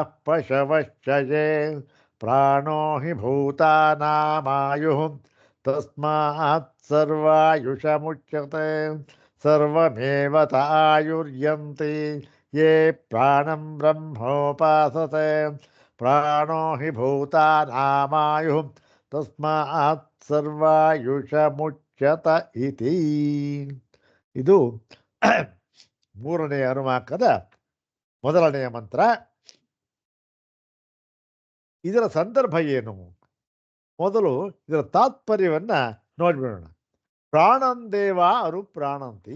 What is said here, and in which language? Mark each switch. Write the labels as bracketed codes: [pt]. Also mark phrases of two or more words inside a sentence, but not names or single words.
[sa] ಪಶವಶ್ಚ ಯೇ ಪ್ರಾಣೋ ಹಿ ಭೂತಾನಾಮಾಯುಃ ತಸ್ಮಾತ್ ಸರ್ವಾಯುಷಮುಚ್ಯತೆ ಸರ್ವಮೇವ ತಾಯುರ್ಯಂತಿ ಯೇ ಪ್ರಾಣಂ ಬ್ರಹ್ಮೋಪಾಸತೆ ಪ್ರಾಣೋ ಹಿ ಭೂತಾನಾಮಾಯುಃ ತಸ್ಮಾತ್ ಸರ್ವಾಯುಷಮುಚ್ಯತ ಇತಿ. [kn] ಇದು ಮೂರನೆಯ ಅನುವಾಕದ ಮೊದಲನೆಯ ಮಂತ್ರ. ಇದರ ಸಂದರ್ಭ ಏನು? ಮೊದಲು ಇದರ ತಾತ್ಪರ್ಯವನ್ನ ನೋಡ್ಬಿಡೋಣ. [sa] ಪ್ರಾಣಂ ದೇವ ಅನುಪ್ರಾಣಂತಿ.